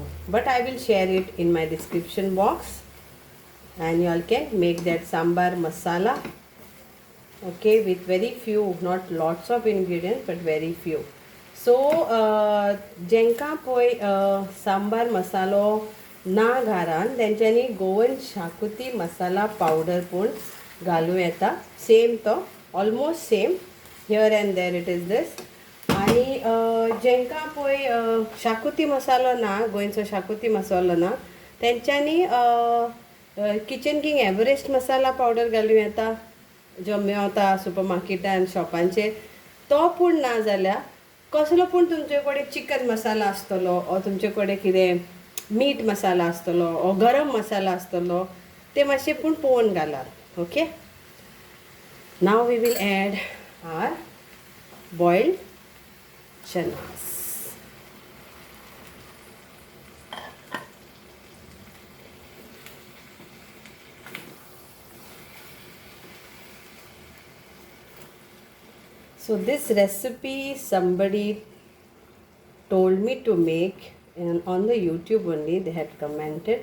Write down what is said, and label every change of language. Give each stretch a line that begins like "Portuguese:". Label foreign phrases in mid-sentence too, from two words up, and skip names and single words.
English: But I will share it in my description box, and you all can make that sambar masala, okay, with very few, not lots of ingredients, but very few.
Konkani: So jenka poi sambar masalo ना घारान तेंच्यांनी गोवन शाकुती मसाला पावडर पण घालूं येता
English: same to almost same here and there it is
Konkani: दिस आनी जेंकां पळय शाकुती मसालो ना गोंयचो शाकुती मसालो ना तेंच्यांनी किचन किंग एव्हरेस्ट मसाला पावडर घालूं येता जो मेवता सुपर मार्केटान शॉपांचेर तो पूण ना जाल्यार कसलो पूण तुमचे कडेन चिकन मसाला आसतलो ओ तुमचे कडेन कितें मीट मसाला आसतलो ओ गरम मसाला आसतलो ते मातशे पूण पळोवन घालात
English: okay now we will add our boiled chanas So this recipe somebody told me to make and on the YouTube only they had commented.